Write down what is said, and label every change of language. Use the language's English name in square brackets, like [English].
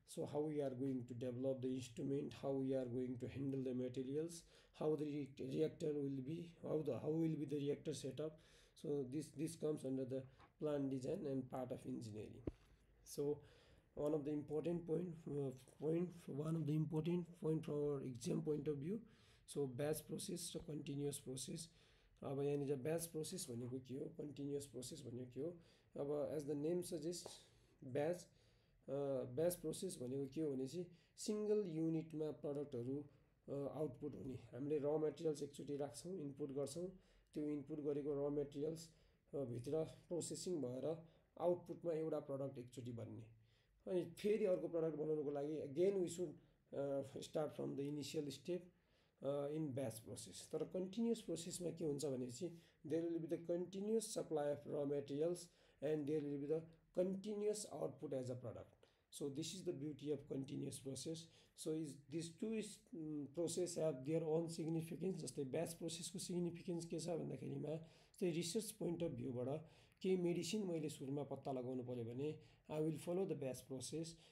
[English] So how we are going to develop the instrument, how we are going to handle the materials, how the reactor will be, how will be the reactor setup. So this comes under the plant design and part of engineering. So one of the important point from our exam point of view. So batch process र continuous process. [Nepali] अब यहाँनिर batch process भनेको के हो, continuous process भनेको के हो। अब [English] as the name suggests, [Nepali] batch process भनेको के हो भने चाहिँ सिङ्गल युनिटमा प्रडक्टहरू आउटपुट हुने। हामीले र मेटेरियल्स एकचोटि राख्छौँ, इनपुट गर्छौँ, त्यो इनपुट गरेको र मेटेरियल्स भित्र प्रोसेसिङ भएर आउटपुटमा एउटा प्रडक्ट एकचोटि बन्ने। अनि फेरि अर्को प्रडक्ट बनाउनको लागि [English] Again we should start from the initial step in batch process. [Nepali] तर कन्टिन्युस प्रोसेसमा के हुन्छ भनेपछि [English] There will be the continuous supply of raw materials and there will be the continuous output as a product. So this is the beauty of continuous process. So these two process have their own significance. [Nepali] जस्तै batch प्रोसेसको significance के छ भन्दाखेरिमा चाहिँ research point of भ्यूबाट केही medicine मैले सुरुमा पत्ता लगाउनु पऱ्यो भने [English] I will follow the batch process.